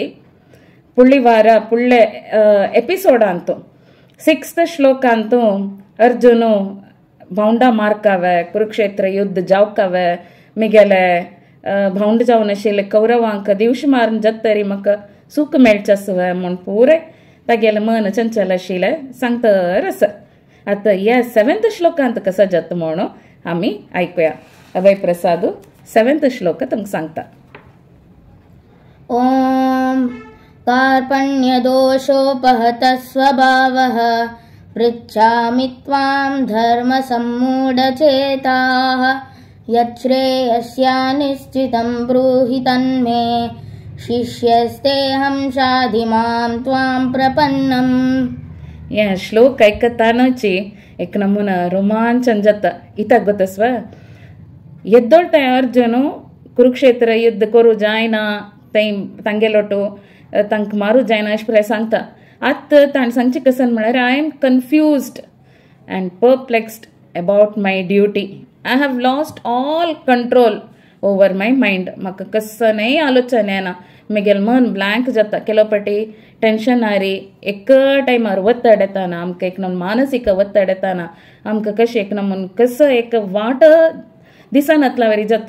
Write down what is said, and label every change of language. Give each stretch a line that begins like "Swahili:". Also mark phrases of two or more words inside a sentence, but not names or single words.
Konkani: पुढली वार पुढले एपिसोड अंतू 6th श्लोकांतू अर्जुन भावंडा मारकावे, कुरुक्षेत्र युद्ध जावकावे, मिगेले भावंड जावन आशिल्ले कौरवांक दिवश मारून जत्तरी म्हाका सूख मेळचें म्हूण पुरे तागेलें मन चंचल आशिल्लें सांगतर आसा. आतां ह्या 7th श्लोकांत कसो जाता म्हणून आमी आयकुया. अभय प्रसाद 7th श्लोक तुमकां सांगता.
Sanskrit: ओम कार्पण्यदोषोपहतः स्वभावः पृच्छामि त्वां धर्मसम्मूढचेताः यच्छ्रेयस्या निश्चितं ब्रूहि तन्मे शिष्यस्तेऽहं शाधि मां त्वां प्रपन्नम्.
Konkani: या श्लोक ऐकतानाची एक नमुना रोमांचन जाता. इताक गोतस्व एद्दोळ्ता अर्जुनु कुरुक्षेत्र युद्ध कोरु जायना तंगेलोट्टु तंक मारु जायना अष्टु सांगता. आत ताण सांगचे कसन म्हळ्यार
English: I am confused and perplexed about my duty. I have lost all control over my mind.
Konkani: म्हाका कसनय आलोचना येना. म्हगेलें मन ब्लँक जाता. केलो पाटी टेन्शन आरी एक टायमार ಒತ್ತಡ येताना आमकां एक नमून मानसीक ಒತ್ತಡ येताना आमकां कशें एक नमून कसो एक वाट दिसानातला वरी जाता.